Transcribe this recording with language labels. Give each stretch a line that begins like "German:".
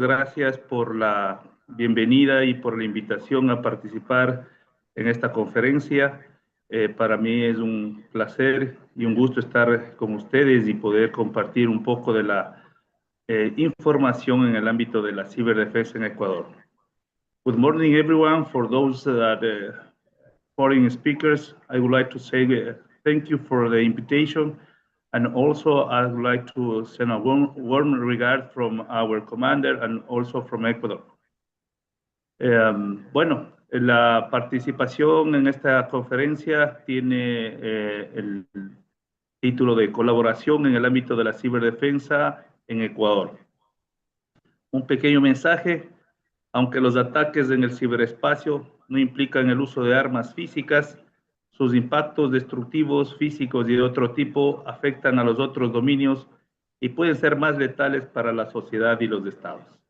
Spanish: Gracias por la bienvenida y por la invitación a participar en esta conferencia. Para mí es un placer y un gusto estar con ustedes y poder compartir un poco de la información en el ámbito de la ciberdefensa en Ecuador.
English: Good morning, everyone. For those foreign speakers, I would like to say thank you for the invitation. And also, I would like to send a warm regard from our commander and also from Ecuador.
Spanish: Bueno, la participación en esta conferencia tiene el título de Colaboración en el ámbito de la ciberdefensa en Ecuador. Un pequeño mensaje. Aunque los ataques en el ciberespacio no implican el uso de armas físicas, sus impactos destructivos, físicos y de otro tipo afectan a los otros dominios y pueden ser más letales para la sociedad y los estados.